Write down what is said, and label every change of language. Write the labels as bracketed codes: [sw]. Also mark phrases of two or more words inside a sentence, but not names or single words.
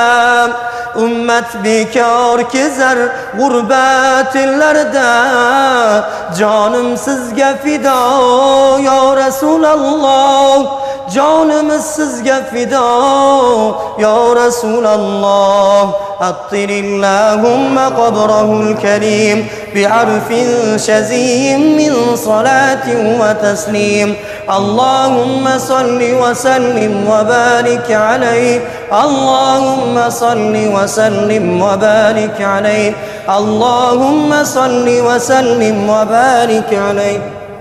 [uz] Ummat bekor kezar g'urbat ellarda, jonim sizga fido [ar] يا رسول الله. [uz] Jonimiz sizga fido [ar] يا رسول الله. عطر اللهم قبره الكريم بعرف شذي من صلاة وتسليم. اللهم صل وسلم وبارك عليه. اللهم صل وسلم وبارك عليه. اللهم صل وسلم وبارك عليه.